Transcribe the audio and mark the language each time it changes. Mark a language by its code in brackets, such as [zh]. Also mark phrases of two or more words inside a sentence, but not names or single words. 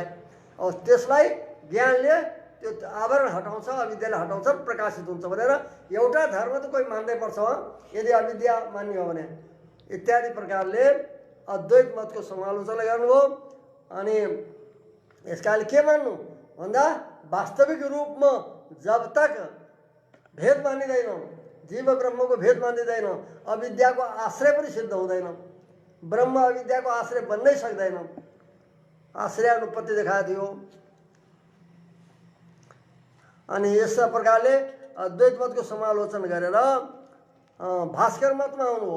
[ne] और त्यसलाई ज्ञानले त्यो आवरण हटाउँछ, अविद्याले हटाउँछ, प्रकाशित हुन्छ भनेर एउटा धर्म त कोही मान्दै पर्छ यदि अविद्या मान्ने हो भने। इत्यादि प्रकारले अद्वैत मतको समालोचना गर्नुभयो। अनि यसकाले के मान्नु भन्दा वास्तविक रूपमा [hi] जब तक [ne] भेद मानिँदैन, जीव ब्रह्मको भेद मानिँदैन, अविद्याको आश्रय पनि सिद्ध हुँदैन। ब्रह्म अविद्याको आश्रय बन्नै सक्दैन। आश्रय अनुपत्ति देखाइदियो। अनि यस प्रकारले अद्वैत मतको समालोचना गरेर भास्कर मतमा आउनुभयो।